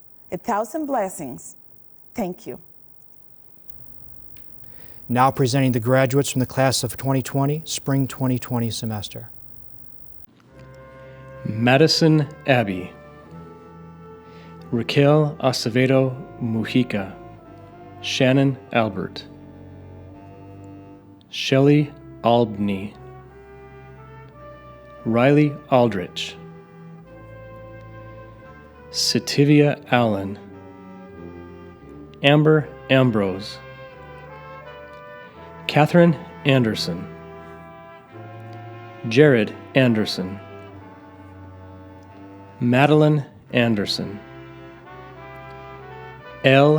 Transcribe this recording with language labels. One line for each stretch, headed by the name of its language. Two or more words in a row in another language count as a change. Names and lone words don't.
English: 1,000 blessings. Thank you. Now presenting the graduates from the class of 2020, spring 2020 semester. Madison Abbey, Raquel Acevedo Mujica, Shannon Albert, Shelley Albany, Riley Aldrich, Sativia Allen, Amber Ambrose, Catherine Anderson, Jared Anderson, Madeline Anderson, L.